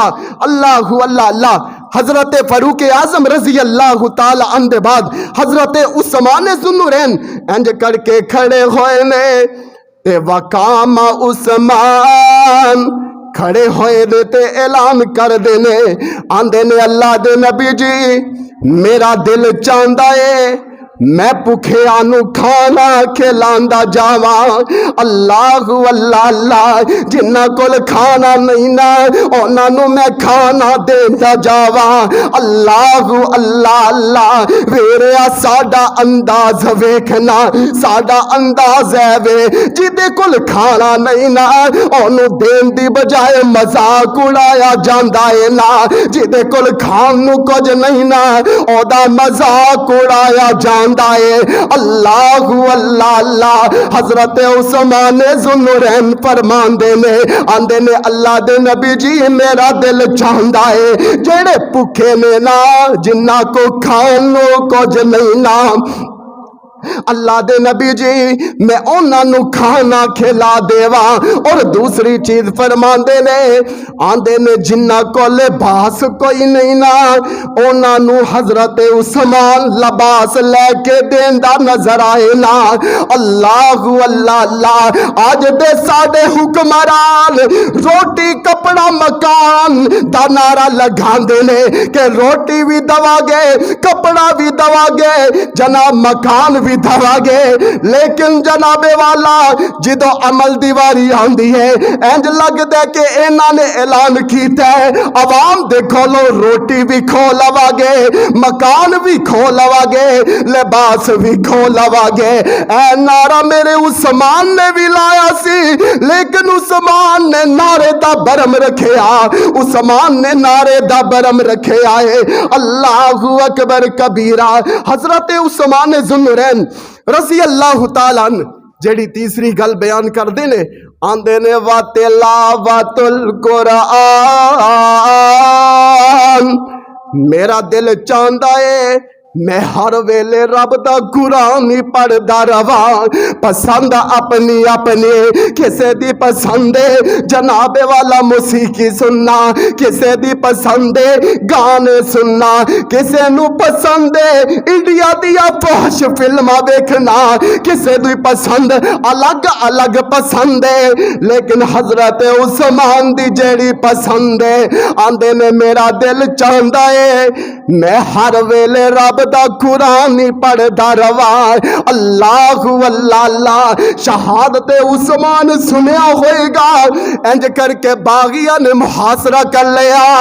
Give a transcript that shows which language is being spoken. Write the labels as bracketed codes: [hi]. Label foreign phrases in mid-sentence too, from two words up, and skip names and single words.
[pa] اللہ اللہ اللہ. حضرت فاروق اعظم [ar] رضی اللہ تعالی عنہ [pa] دے بعد حضرت عثمان ذوالنورین انج کر کے کھڑے ہوئے نے, تے وقام عثمان کھڑے ہوئے دے تے اعلان کر دینے آندے نے اللہ دے نبی جی میرا دل چاہندا ہے میں بھکھے آنو کھانا کھلاندا جاواں اللہ اللہ اللہ جنہاں کول کھانا نہیں نا انہاں نوں میں کھانا دیندا جاواں اللہ اللہ اللہ ویریا ساڈا انداز ویکھنا ساڈا انداز ہے وے جدے کول کھانا نہیں نا اونوں دین دی بجائے مذاق اڑایا جاندا ہے نا جدے کول کھان نوں کچھ نہیں نا اودا مذاق اڑایا جاندا اللہ اللہ اللہ حضرت عثمان ذوالنورین فرماندے نے آندے نے اللہ دے نبی جی میرا دل چاہندا ہے جڑے بھکھے نے نا جنہاں کو کھان نوں کچھ نہیں نا اللہ دے نبی جی میں انہاں نوں کھانا کھلا دیواں اور دوسری چیز فرماندے نے آندے نے جنہاں کو لباس کوئی نہیں نا انہاں نوں حضرت عثمان لباس لے کے دیندا نظر آئے نا اللہ اللہ اللہ آج دے ساڈے حکمران روٹی کپڑا مکان دا نعرہ لگاندے نے کہ روٹی بھی دوا گے کپڑا بھی دوا گے جناب مکان بھی دوا گے لیکن جناب والا جدو عمل دیواری آندی ہے انج لگ دے کہ انہاں نے اعلان کیتا ہے عوام دے کھولو روٹی بھی کھو لوا گے مکان بھی کھو لوا گے لباس بھی کھو لوا گے اے نعرہ میرے عثمان نے بھی لایا سی لیکن عثمان نے نعرے دا برم رکھیا عثمان نے نعرے دا برم رکھے آئے [ar] اللہ اکبر کبیرہ [pa] حضرت عثمان ذوالنورین [ar] رضی اللہ تعالیٰ عنہ [pa] جڑی تیسری گل بیان کر دے نے آندے نے وَتِلَاوَةُ الْقُرْآنِ میرا دل چاہندا ہے میں ہر ویلے رب دا قرآن ہی پڑھدا رہواں پسند اپنی اپنی کسے دی پسند جناب والا موسیقی سننا کسے دی پسند گانے سننا کسے نو پسند انڈیا دیا فحش فلماں ویکھنا کسے دی پسند الگ الگ پسند لیکن حضرت عثمان دی جیڑی پسند آندے نے میرا دل چاہندا ہے میں ہر ویلے رب دا قرآن ہی پڑھدا رہواں اللہ اللہ اللہ شہادت عثمان سنیا ہوئے گا انج کر کے باغیاں نے محاصرہ کر لیا